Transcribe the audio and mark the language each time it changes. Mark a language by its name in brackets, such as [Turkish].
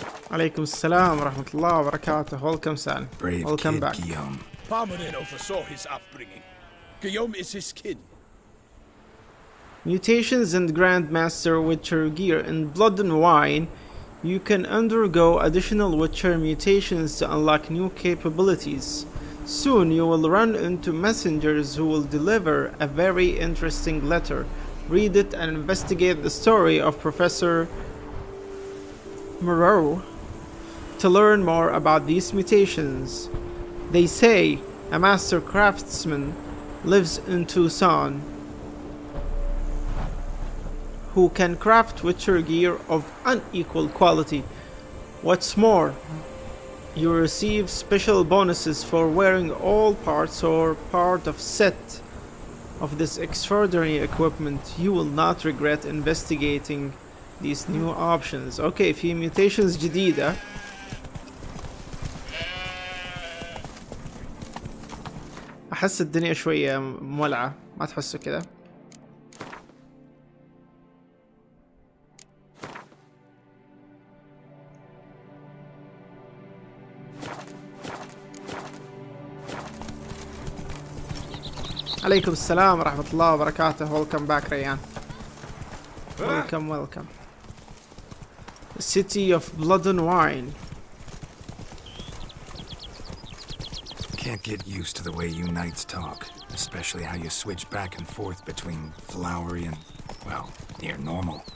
[Arabic] عليكم السلام ورحمة الله وبركاته. [English] Welcome son. Welcome back. Parmanin oversaw his upbringing. Guillaume is his kin. Mutations and Grandmaster Witcher gear. In Blood and Wine, you can undergo additional Witcher mutations to unlock new capabilities. Soon you will run into messengers who will deliver a very interesting letter. Read it and investigate the story of Professor Moreau to learn more about these mutations. They say a master craftsman lives in Tucson who can craft Witcher gear of unequal quality. What's more, you receive special bonuses for wearing all parts or part of set of this extraordinary equipment. You will not regret investigating these new options. [Arabic] Okay, في mutations جديدة. أحس الدنيا شوية مولعة، ما تحسوا كذا؟ عليكم السلام ورحمة الله وبركاته. [English] Welcome back ريان. Welcome. The city of blood and wine. Can't get used to the way you knights talk, especially how you switch back and forth between flowery and, well, near normal.